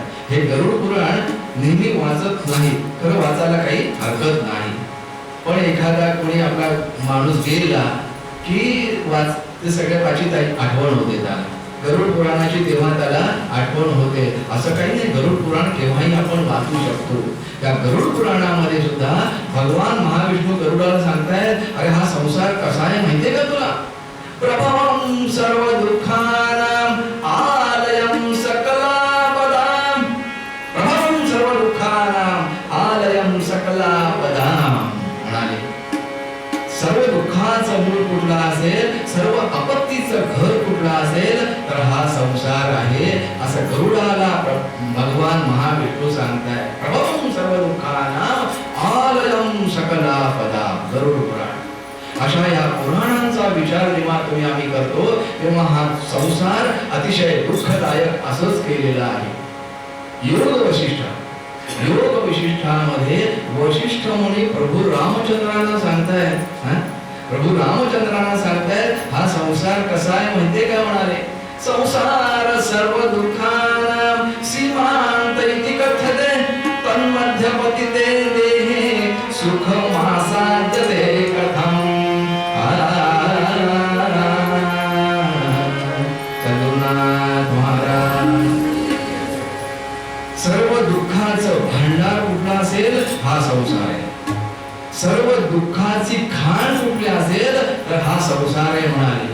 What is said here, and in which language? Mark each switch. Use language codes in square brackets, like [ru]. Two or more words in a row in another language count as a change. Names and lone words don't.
[mr] हे गरुड पुराण नेहमी वाचत नाही, खरं वाचायला काही हरकत नाही, पण एखादा कोणी आपला माणूस गेला की ते सगळ्या पाची आठवण होते त्याला. गरुड पुराणाची तेव्हा त्याला आठवण होते. असं काही नाही, गरुड पुराण केव्हाही आपण वाचू शकतो. त्या गरुड पुराणामध्ये सुद्धा भगवान महाविष्णू गरुडाला सांगतायत, अरे हा संसार कसा आहे माहितीये का तुला? [sa] प्रभवं सर्व दुःखानां आलयं सकलापदां. प्रभवं सर्व दुःखानां आलयं सकलापदां [mr] म्हणाले. सर्व दुःखाचं मूळ कुठला असेल, सर्व आपत्तीचं घर कुठला असेल तर हा संसार आहे असं गरुडाला भगवान महाविष्णू सांगताय. [sa] प्रभवं सर्व दुःखानां आलयं सकलापदां. [mr] गरुड पुराण. अशा या पुराणांचा विचार जेव्हा तुम्ही आम्ही करतो तेव्हा हा संसार अतिशय दुःखदायक असंच केलेला आहे. योग वशिष्ठ, योग वशिष्ठामध्ये वशिष्ठ मुनी प्रभू रामचंद्रांना सांगतायत, प्रभू रामचंद्रांना सांगतायत हा संसार कसा आहे माहितीये का? [sa] म्हणाले संसार सर्व दुःखानां सीमांत इति कथ्यते तन्मध्यपतिते देहे सुखमासाद्यते कथम्. [mr] सर्व दुःखाचं भांडार कुठला असेल हा संसार आहे. सर्व दुःखाची खाण कुठली असेल तर हा संसार आहे म्हणाले.